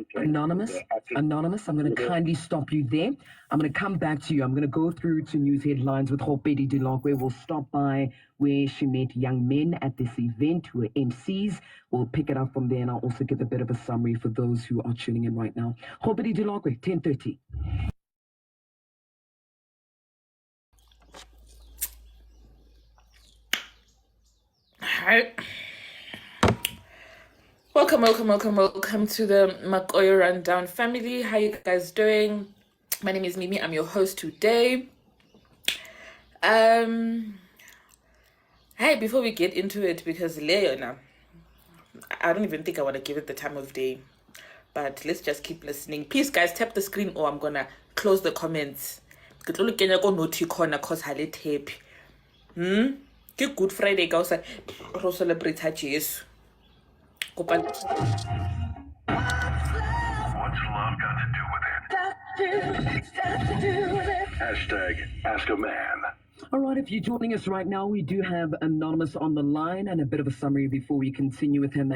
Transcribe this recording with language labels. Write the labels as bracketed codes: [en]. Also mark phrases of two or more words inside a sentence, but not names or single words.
[en] Anonymous, I'm going to kindly stop you there. I'm going to come back to you. I'm going to go through to news headlines with Hopedi Delongwe. We'll stop by where she met young men at this event who are MCs. We'll pick it up from there, and I'll also give a bit of a summary for those who are tuning in right now. Hopedi Delongwe, 10:30. Hi. Welcome to the Makoyo Rundown family. How you guys doing? My name is Mimi. I'm your host today. Hey, before we get into it, because Leona, I don't even think I want to give it the time of day, but let's just keep listening. Please, guys, tap the screen or I'm gonna close the comments. [st] Ke Good Friday ka o sa ro celebrate Jesus. [en] What's love got to do with it? Hashtag Ask a Man. All right, if you're joining us right now, we do have Anonymous on the line and a bit of a summary before we continue with him.